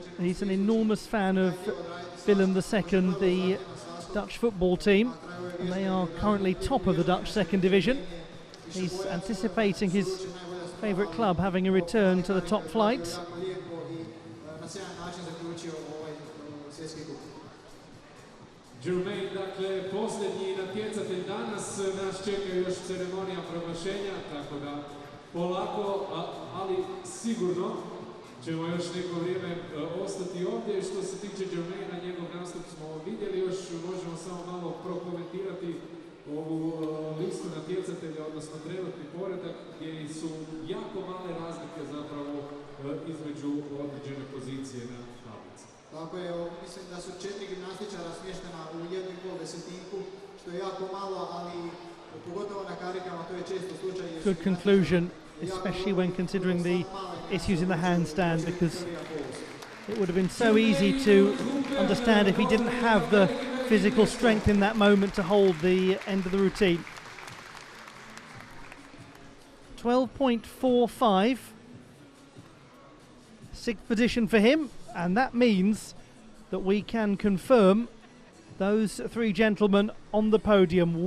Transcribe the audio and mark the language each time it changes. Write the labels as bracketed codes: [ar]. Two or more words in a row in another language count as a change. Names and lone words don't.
[en] He's an enormous fan of Willem II, the Dutch football team, and they are currently top of the Dutch second division. He's anticipating his favourite club having a return to the top flight. [hr] Jermaine, dakle, posljednji natjecatelj danas, nas čeka još ceremonija proglašenja, tako da polako, ali sigurno ćemo još neko vrijeme ostati ovdje. Što se tiče Jermaina, njegov nastup smo vidjeli, još možemo samo malo prokomentirati ovu listu natjecatelja, odnosno trenutni poredak, gdje su jako male razlike zapravo između određene pozicije na tablici. Tako je, mislim da su 4 gimnastičara smještena u 1,5 desetinku, što je jako malo, ali pogotovo na karikama to je često slučaj. [en] Good conclusion, especially when considering the issues in the handstand, because it would have been so easy to understand if he didn't have the physical strength in that moment to hold the end of the routine. 12.45, sixth position for him, and that means that we can confirm those three gentlemen on the podium.